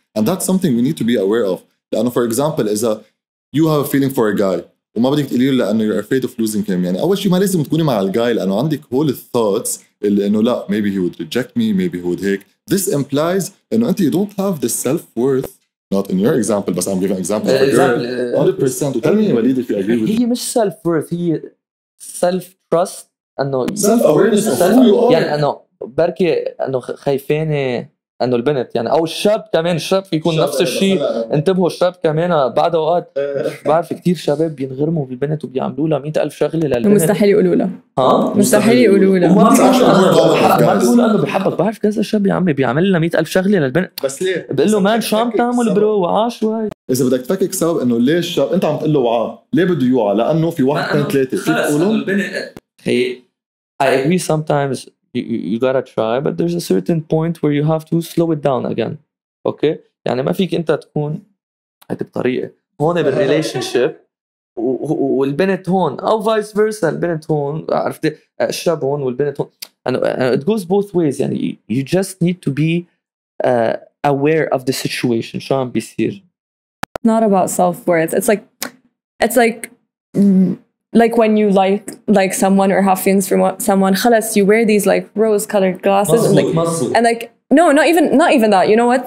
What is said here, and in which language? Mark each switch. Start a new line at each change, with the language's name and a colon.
English: And that's something we need to be aware of. لأنه for example إذا you have a feeling for a guy
Arabic: وما بدك تقولي له لأنه
English: you're afraid of losing him،
Arabic: يعني أول شيء ما لازم تكوني مع الجاي لأنه عندك
English: whole thoughts
Arabic: اللي لا
English: maybe he would reject me, maybe he would
Arabic: هيك.
English: This implies
Arabic: أنت
English: you don't have the self-worth. Not in your example, but I'm giving an example of a girl. 100%. Tell me وليد if you agree with
Arabic: هي مش self-worth، هي self-trust.
English: self-awareness of who you are.
Arabic: يعني بركي خايفانة انه البنت او الشاب كمان، الشاب يكون نفس الشيء. انتبهوا الشاب كمان بعد اوقات بعرف كثير شباب بينغرموا بالبنت وبيعملوا لها 100,000 شغله للبنت. مستحيل يقولوا لها. مستحيل يقولوا لها. ما بيقول انه بحبك. بعرف كذا شاب يا عمي بيعمل لها 100,000 شغله للبنت، بس ليه؟ بقول له مان شو عم تعمل برو وعا شوي. اذا بدك تفكك سبب انه ليش الشاب انت عم تقول له وعا، ليه بده يوعى؟ لانه في واحد اثنين ثلاثه فيك تقولهم. هي
English: I agree sometimes you gotta try, but there's a certain point where you have to slow it down again. Okay?
Arabic: يعني ما فيك انت تكون هيدي بطريقه هون بالريليشن شيب والبنت هون، او فايس فيرسا، البنت هون عرفتي، الشاب هون والبنت هون.
English: and it goes both ways.
Arabic: يعني
English: you just need to be aware of the situation.
Arabic: شو عم بيصير.
English: Not about self-worth. It's like when you like someone or have feelings for someone,
Arabic: خلاص
English: you wear these like rose-colored glasses and like no, not even that. You know what?